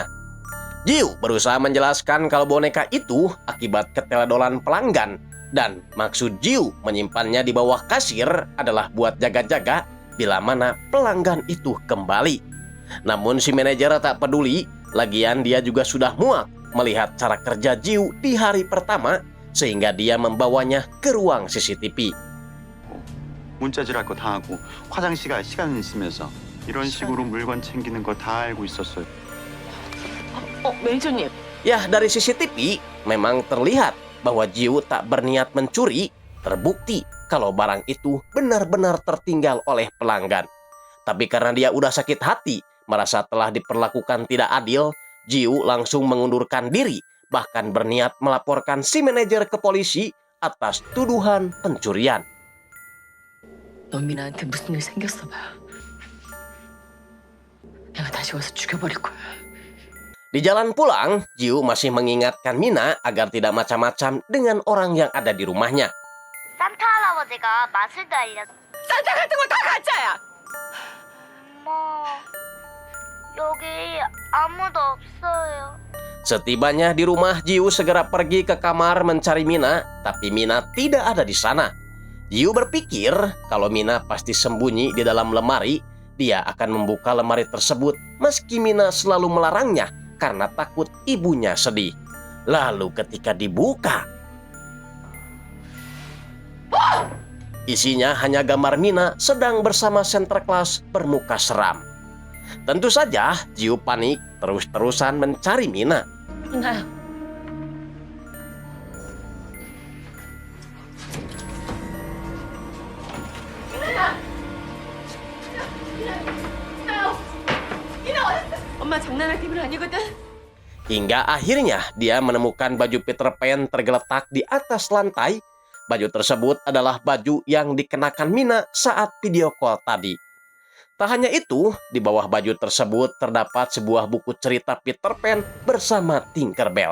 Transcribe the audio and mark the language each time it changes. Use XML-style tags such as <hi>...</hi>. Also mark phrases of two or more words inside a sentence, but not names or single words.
<id>Jiu berusaha menjelaskan kalau boneka itu akibat keteledoran pelanggan, dan maksud Jiu menyimpannya di bawah kasir adalah buat jaga-jaga bila mana pelanggan itu kembali. Namun si manajer tak peduli, lagian dia juga sudah muak melihat cara kerja Jiu di hari pertama, sehingga dia membawanya ke ruang CCTV.</id> <ko>문자질할 거 다 하고 화장실 갈 시간 있으면서 이런 식으로 물건 챙기는 거 다 알고 있었어요. 매니저님.</ko> <id>Ya, dari CCTV memang terlihat bahwa Jiu tak berniat mencuri. Terbukti kalau barang itu benar-benar tertinggal oleh pelanggan. Tapi karena dia udah sakit hati, merasa telah diperlakukan tidak adil, Jiu langsung mengundurkan diri, bahkan berniat melaporkan si manajer ke polisi atas tuduhan pencurian.</id> <ko>너 미나한테 무슨 일 생겼어 봐. 내가 다시 와서 죽여버릴 거야.</ko> <id>Di jalan pulang, Jiu masih mengingatkan Mina agar tidak macam-macam dengan orang yang ada di rumahnya.</id> <ko>산타 할아버지가 마술도 알려줘. 산타 같은 거 다 가짜야. 엄마, 여기 아무도 없어요.</ko> <id>Setibanya di rumah, Jiu segera pergi ke kamar mencari Mina, tapi Mina tidak ada di sana. Jiu berpikir kalau Mina pasti sembunyi di dalam lemari, dia akan membuka lemari tersebut meski Mina selalu melarangnya karena takut ibunya sedih. Lalu ketika dibuka, isinya hanya gambar Mina sedang bersama Sinterklas bermuka seram. Tentu saja Jiu panik terus-terusan mencari Mina.</id> <ko>나야. 엄마 장난할 기분 아니거든.</ko> <id>Hingga akhirnya dia menemukan baju Peter Pan tergeletak di atas lantai. Baju tersebut adalah baju yang dikenakan Mina saat</id> <en>video call</en> <id>tadi. Tak hanya itu, di bawah baju tersebut terdapat sebuah buku cerita Peter Pan bersama Tinkerbell.</id>